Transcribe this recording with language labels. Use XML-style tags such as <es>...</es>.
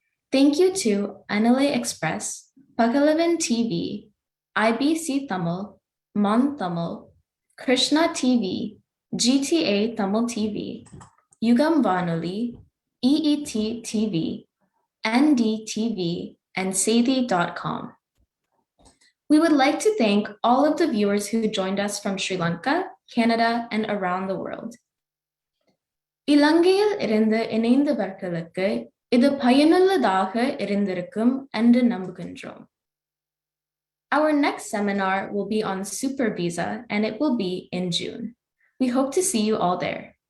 <en>Thank you to Anile Express, Pagalavan TV, IBC Tamil, Mon Tamil, Krishna TV, GTA Tamil TV, Yugam Vanoli, EET TV, NDTV, and Sethi.com. We would like to thank all of the viewers who joined us from Sri Lanka, Canada, and around the world.</en> <ta>இலங்கையில் இருந்து இணைந்தவர்களுக்கு இது பயனுள்ளதாக இருந்திருக்கும் என்று நம்புகின்றோம்.</ta> <en>Our next seminar will be on Super Visa and it will be in June. We hope to see you all there.</en>